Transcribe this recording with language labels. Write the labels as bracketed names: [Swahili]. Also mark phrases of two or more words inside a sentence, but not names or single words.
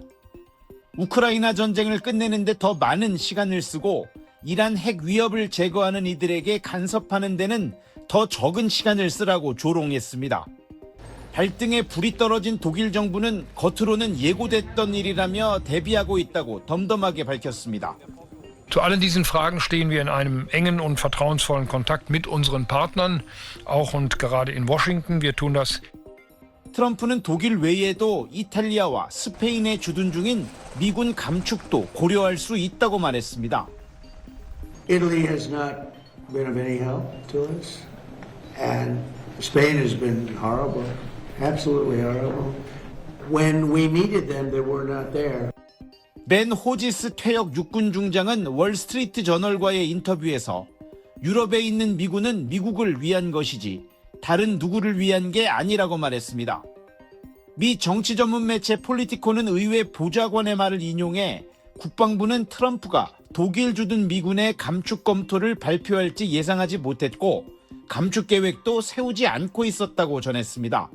[Korean] 우크라이나 전쟁을 끝내는데 더 많은 시간을 쓰고 이란 핵 위협을 제거하는 이들에게 간섭하는 데는 더 적은 시간을 쓰라고 조롱했습니다. 발등에 불이 떨어진 독일 정부는 겉으로는 예고됐던 일이라며 대비하고 있다고 덤덤하게 밝혔습니다. [German] Zu allen diesen Fragen stehen wir in einem engen und vertrauensvollen Kontakt mit unseren Partnern, auch und gerade in Washington. Wir tun das [Korean] 트럼프는 독일 외에도 이탈리아와 스페인에 주둔 중인 미군 감축도 고려할 수 있다고 말했습니다. [English] Italy has not been of any help to us, and Spain has been horrible, absolutely horrible. When we needed them, they were not there. [Korean] 벤 호지스 퇴역 육군 중장은 월스트리트 저널과의 인터뷰에서 유럽에 있는 미군은 미국을 위한 것이지 다른 누구를 위한 게 아니라고 말했습니다. 미 정치 전문 매체 폴리티코는 의회 보좌관의 말을 인용해 국방부는 트럼프가 독일 주둔 미군의 감축 검토를 발표할지 예상하지 못했고 감축 계획도 세우지 않고 있었다고 전했습니다.